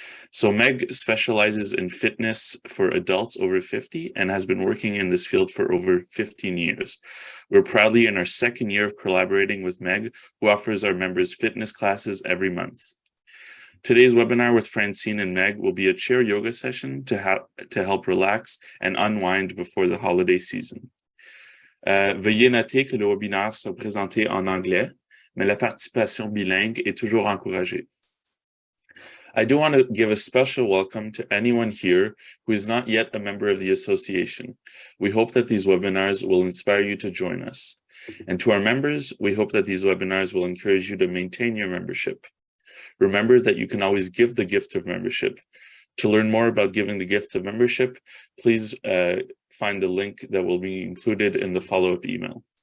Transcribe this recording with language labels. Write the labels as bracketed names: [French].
[English] So Meg specializes in fitness for adults over 50 and has been working in this field for over 15 years. We're proudly in our second year of collaborating with Meg, who offers our members fitness classes every month. Today's webinar with Francine and Meg will be a chair yoga session to help relax and unwind before the holiday season. [French] Veuillez noter que le webinaire sera présenté en anglais, mais la participation bilingue est toujours encouragée. [English] I do want to give a special welcome to anyone here who is not yet a member of the association. We hope that these webinars will inspire you to join us. And to our members, we hope that these webinars will encourage you to maintain your membership. Remember that you can always give the gift of membership. To learn more about giving the gift of membership, please find the link that will be included in the follow-up email.